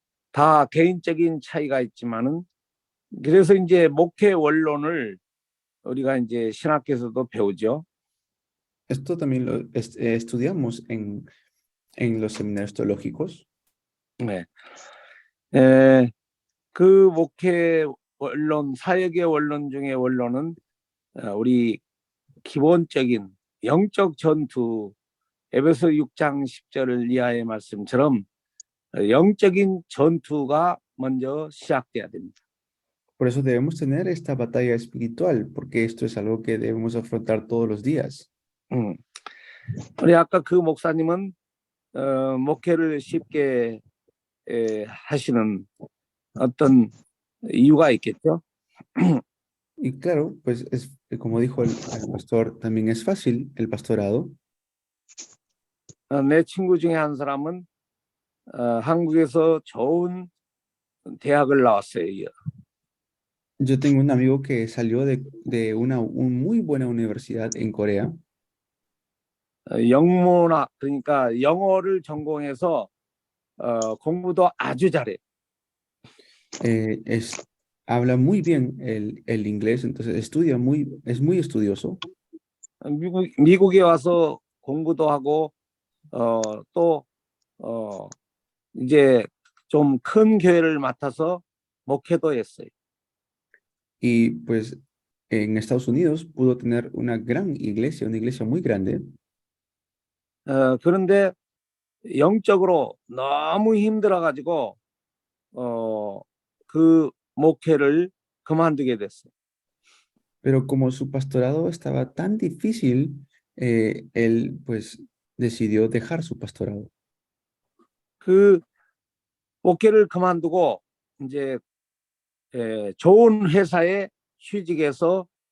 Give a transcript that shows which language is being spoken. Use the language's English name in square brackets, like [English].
[Korean] 다 개인적인 차이가 있지만은 그래서 이제 목회 원론을 우리가 이제 신학교에서도 배우죠. [Spanish] Esto también lo estudiamos en los seminarios teológicos. [Korean] 네. 그 목회 원론, 사역의 원론 중에 원론은 우리 기본적인 영적 전투, 에베소 6장 10절을 이하의 말씀처럼 영적인 전투가 먼저 시작돼야 됩니다. [Spanish] Por eso debemos tener esta batalla espiritual, porque esto es algo que debemos afrontar todos los días. [Korean] 우리 아까 그 목사님은 목회를 쉽게 하시는 어떤 이유가 있겠죠? [Spanish] Y claro, pues como dijo el pastor, también es fácil el pastorado. [Korean] 내 친구 중에 한 사람은 한국에서 좋은 대학을 나왔어요. [Spanish] Yo tengo un amigo que salió de una muy buena universidad en Corea. [Korean] 영문학, 그러니까 영어를 전공해서 공부도 아주 잘해. [Spanish] Habla muy bien el inglés, entonces es muy estudioso. [Korean] 미국에 와서 공부도 하고 또 이제 좀 큰 교회를 맡아서 목회도 했어요. [Spanish] Y pues en Estados Unidos pudo tener una gran iglesia, una iglesia muy grande. [Korean] 그런데 영적으로 너무 힘들어가지고 그 목회를 그만두게 됐어요. [Spanish] Pero como su pastorado estaba tan difícil, él pues decidió dejar su pastorado. [Korean] 그 목회를 그만두고 이제 좋은 회사에 취직해서